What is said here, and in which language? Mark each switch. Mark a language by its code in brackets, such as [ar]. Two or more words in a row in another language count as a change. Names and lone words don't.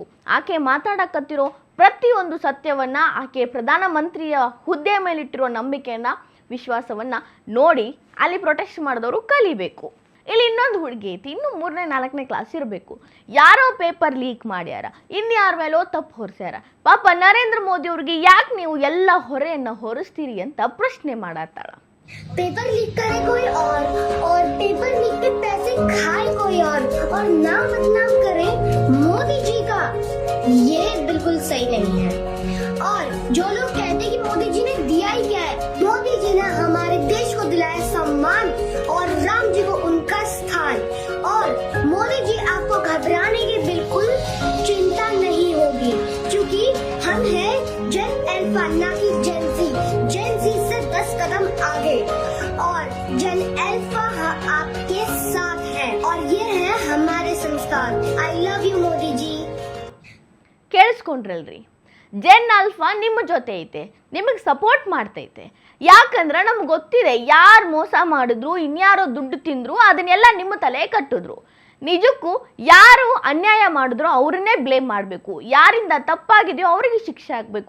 [kn] ಆಕೆ ಮಾತಾಡಕತ್ತಿರೋ ಪ್ರತಿಯೊಂದು ಸತ್ಯವನ್ನ, ಆಕೆ ಪ್ರಧಾನಮಂತ್ರಿಯ ಹುದ್ದೆ ಮೇಲಿಟ್ಟಿರೋ ನಂಬಿಕೆಯನ್ನ, ವಿಶ್ವಾಸವನ್ನ ನೋಡಿ ಅಲ್ಲಿ ಪ್ರೊಟೆಸ್ಟ್ ಮಾಡಿದವರು ಕಲಿಬೇಕು. ಇಲ್ಲಿ ಇನ್ನೊಂದು ಹುಡುಗಿ ಐತಿ, ಇನ್ನು 3ನೇ 4ನೇ ಕ್ಲಾಸ್ ಇರಬೇಕು. ಯಾರೋ ಪೇಪರ್ ಲೀಕ್ ಮಾಡ್ಯಾರ, ಇನ್ಯಾರ ಮೇಲೋ ತಪ್ಪು ಹೊರಿಸ್ಯಾರ. ಪಾಪ ನರೇಂದ್ರ ಮೋದಿ ಅವ್ರಿಗೆ ಯಾಕೆ ನೀವು ಎಲ್ಲ ಹೊರೆಯನ್ನು ಹೊರಿಸ್ತೀರಿ ಅಂತ ಪ್ರಶ್ನೆ ಮಾಡತ್ತಾಳ. [hi] पेपर लीक करे कोई और पेपर लीक के पैसे खाए कोई और नाम बदनाम करे मोदी जी का, ये बिल्कुल सही नहीं है. और जो लोग कहते हैं कि मोदी जी ने दिया ही क्या है, मोदी जी ने हमारे देश को दिलाया सम्मान और राम जी को उनका स्थान. और मोदी जी आपको घबराने की बिल्कुल चिंता नहीं होगी, क्योंकि हम हैं [en] Gen Alpha [hi] ना कि [en] Gen Z. Gen Z [hi] से 10 कदम आगे और [en] Gen Alpha [hi] आपके साथ है और ये है हमारे संस्कार. [en] I love you मोदी जी. [kn] ಕೇಳಿಸ್ಕೊಂಡ್ರಲ್ರಿ, [en] Gen Alpha [kn] ನಿಮ್ಮ ಜೊತೆ ಐತೆ, ನಿಮಗೆ ಸಪೋರ್ಟ್ ಮಾಡ್ತೈತೆ. ಯಾಕಂದ್ರೆ ನಮ್ಗೆ ಗೊತ್ತಿದೆ ಯಾರು ಮೋಸ ಮಾಡಿದ್ರು, ಇನ್ಯಾರೋ ದುಡ್ಡು ತಿಂದ್ರು, ಅದನ್ನೆಲ್ಲ ನಿಮ್ಮ ತಲೆ ಕಟ್ಟಿದ್ರು. ನಿಜಕ್ಕೂ ಯಾರು ಅನ್ಯಾಯ ಮಾಡಿದ್ರು ಅವ್ರನ್ನೇ ಬ್ಲೇಮ್ ಮಾಡಬೇಕು, ಯಾರಿಂದ ತಪ್ಪಾಗಿದೆಯೋ ಅವರಿಗೆ ಶಿಕ್ಷೆ ಆಗಬೇಕು.